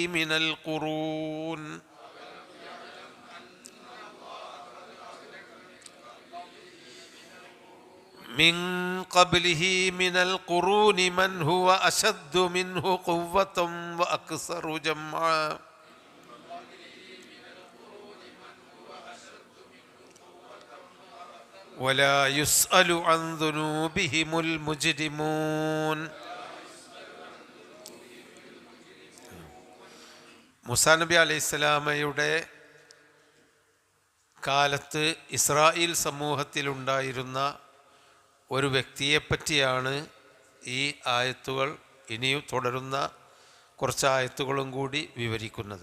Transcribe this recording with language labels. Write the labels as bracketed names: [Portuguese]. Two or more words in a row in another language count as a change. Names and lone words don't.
[Arabic] من القرون من هو أشد منه قوة وأكثر جمعا ولا يسأل عن ذنوبهم المجرمون. [Malayalam] മൂസാ നബി അലൈഹിസ്സലാമയുടെ കാലത്ത് ഇസ്രായേൽ സമൂഹത്തിലുണ്ടായിരുന്ന ഒരു വ്യക്തിയെപ്പറ്റിയാണ് ഈ ആയത്തുകൾ ഇനിയും തുടരുന്ന കുറച്ച് ആയത്തുകളും കൂടി വിവരിക്കുന്നത്.